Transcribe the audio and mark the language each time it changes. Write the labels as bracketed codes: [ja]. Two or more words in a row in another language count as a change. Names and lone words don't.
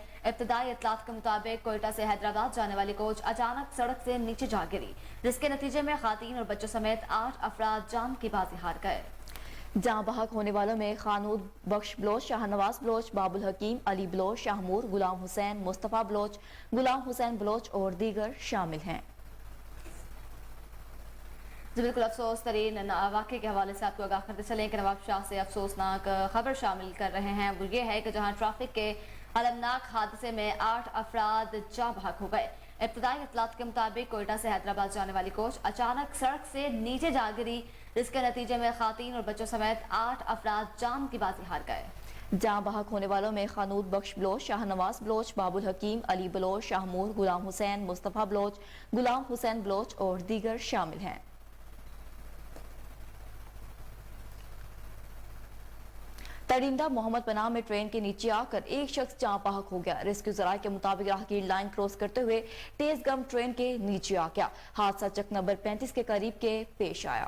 [ur] ابتدائی اطلاعات کے مطابق کوئٹہ سے حیدرآباد جانے والی کوچ اچانک سڑک سے نیچے جا گری، جس کے نتیجے میں خواتین اور بچوں سمیت 8 افراد جان کی بازی ہار گئے. جاں بحق ہونے والوں میں خانود بخش بلوچ، شاہنواز بلوچ، بابل حکیم، علی بلوچ، شاہمور، غلام حسین، مصطفیٰ بلوچ، غلام حسین بلوچ اور دیگر شامل ہیں. بالکل افسوس ترین واقعے کے حوالے سے آپ کو آگاہ کرتے چلیں کہ نواب شاہ سے افسوسناک خبر شامل کر رہے ہیں. وہ یہ ہے کہ جہاں ٹریفک کے المناک حادثے میں 8 افراد جاں بحق ہو گئے. ابتدائی اطلاعات کے مطابق کوئٹہ سے حیدرآباد جانے والی کوچ اچانک سڑک سے نیچے جا گری، جس کے نتیجے میں خواتین اور بچوں سمیت 8 افراد جان کی بازی ہار گئے. جاں بحق ہونے والوں میں خانود بخش بلوچ، شاہنواز بلوچ، بابل حکیم، علی بلوچ، شاہمور، غلام حسین، مصطفیٰ بلوچ، غلام حسین بلوچ اور دیگر شامل ہیں. ترنڈہ محمد پناہ میں ٹرین کے نیچے آ کر ایک شخص جاں بحق ہو گیا. ریسکیو ذرائع کے مطابق راہگیر [en] line cross [ur] کرتے ہوئے تیزگام ٹرین کے نیچے آ گیا. حادثہ چک نمبر 35 کے قریب کے پیش آیا.